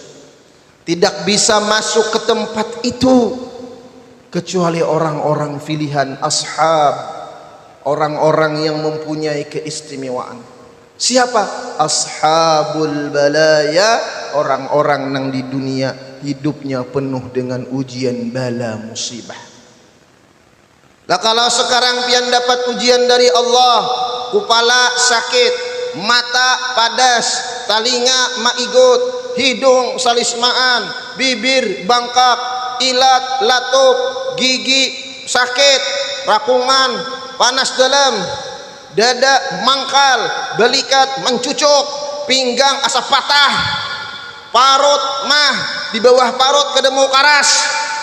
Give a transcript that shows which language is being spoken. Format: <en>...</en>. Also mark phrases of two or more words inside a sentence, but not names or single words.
<id>Tidak bisa masuk ke tempat itu kecuali orang-orang pilihan ashab, orang-orang yang mempunyai keistimewaan. Siapa?</id> <ar>Ashabul balaya,</ar> <id>orang-orang yang di dunia hidupnya penuh dengan ujian, bala, musibah.</id> <bjn>Lah kalau sekarang pian dapat ujian dari Allah, kepala sakit, mata padas, telinga maigut, hidung salismaan, bibir bangkak, ilat latup, gigi sakit, rakungan, panas dalam, dada mangkal, belikat mencucuk, pinggang asa patah, parut mah di bawah parut kedemu karas.</bjn>